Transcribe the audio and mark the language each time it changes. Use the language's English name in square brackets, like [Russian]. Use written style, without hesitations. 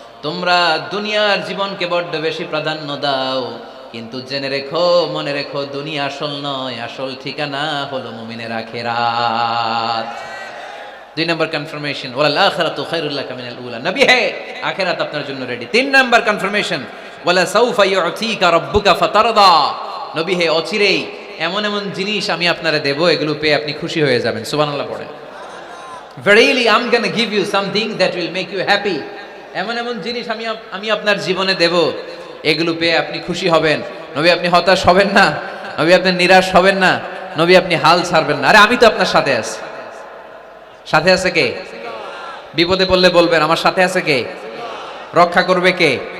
[Bangla] তোমরা দুনিয়ার জীবনকে বড্ড বেশি প্রাধান্য দাও, কিন্তু জেনে রেখো, মনে রেখো, দুনিয়া আসল নয়, আসল ঠিকানা হলো মুমিনের আখিরাত। 2 নম্বর কনফার্মেশন, [Arabic] ওয়াল আখিরাতু খায়রুল লাকা মিনাল উলা। [Bangla] নবী হে, আখিরাত আপনার জন্য রেডি। 3 নম্বর কনফার্মেশন, [Arabic] ওয়ালা সাউফা ইউতিকা রাব্বুকা ফাতারদা। [Bangla] নবী হে, অচিরেই এমন এমন জিনিস আমি আপনারে দেব, এগুলো পেয়ে আপনি খুশি হয়ে যাবেন। সুবহানাল্লাহ পড়েন। [English] Verily I'm going to give you something that will make you happy. [Bangla] এমন এমন জিনিস আমি আপনার জীবনে দেব, এগুলো পেয়ে আপনি খুশি হবেন। নবী আপনি হতাশ হবেন না, নবী আপনি নিরাশ হবেন না, নবী আপনি হাল ছাড়বেন না। আরে আমি তো আপনার সাথে আছি। সাথে আছে কে? বিপদে পড়লে বলবেন আমার সাথে আছে কে? রক্ষা করবে কে?